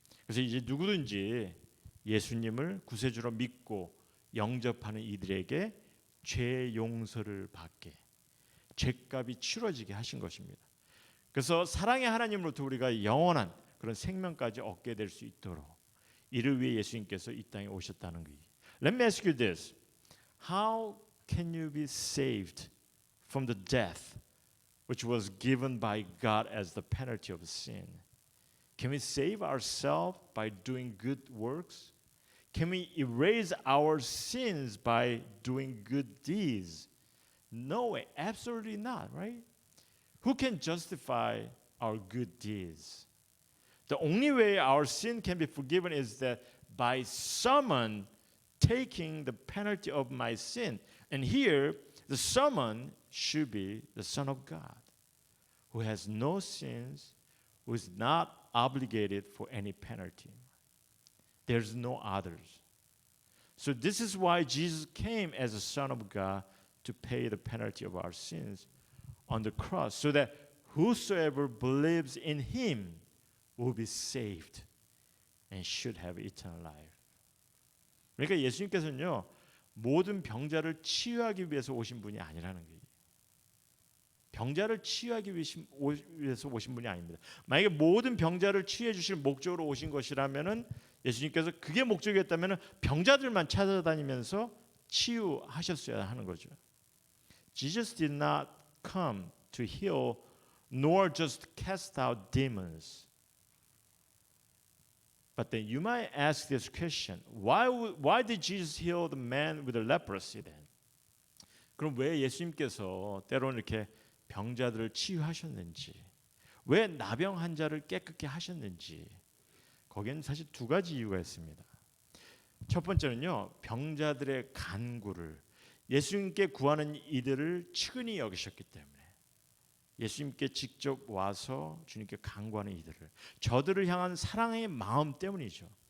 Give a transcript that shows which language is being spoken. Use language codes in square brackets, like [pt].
[ko] 그래서 이제 누구든지 예수님을 구세주로 믿고 영접하는 이들에게 죄 용서를 받게, 죄값이 치러지게 하신 것입니다. 그래서 사랑의 하나님으로부터 우리가 영원한 그런 생명까지 얻게 될 수 있도록 이를 위해 예수님께서 이 땅에 오셨다는 거예요. [en] Let me ask you this. How can you be saved from the death which was given by God as the penalty of sin? Can we save ourselves by doing good works? Can we erase our sins by doing good deeds? No way, absolutely not, right? Who can justify our good deeds? The only way our sin can be forgiven is that by someone taking the penalty of my sin. And here, the someone should be the Son of God, who has no sins, who is not obligated for any penalty. There's no others. So this is why Jesus came as the Son of God to pay the penalty of our sins on the cross, so that whosoever believes in him will be saved and should have eternal life. [ko] 그러니까 예수님께서는요, 모든 병자를 치유하기 위해서 오신 분이 아니라는 거예요. 병자를 치유하기 위해서 오신 분이 아닙니다. 만약에 모든 병자를 치유해 주실 목적으로 오신 것이라면은 예수님께서 그게 목적이었다면은 병자들만 찾아다니면서 치유하셨어야 하는 거죠. [en] Jesus did not come to heal nor just cast out demons. But then you might ask this question: Why did Jesus heal the man with the leprosy then? [ko] 그럼 왜 예수님께서 때로는 이렇게 병자들을 치유하셨는지, 왜 나병 환자를 깨끗게 하셨는지, 거기에는 사실 두 가지 이유가 있습니다. 첫 번째는요, 병자들의 간구를, 예수님께 구하는 이들을 측은히 여기셨기 때문에 예수님께 직접 와서 주님께 간구하는 이들을, 저들을 향한 사랑의 마음 때문이죠.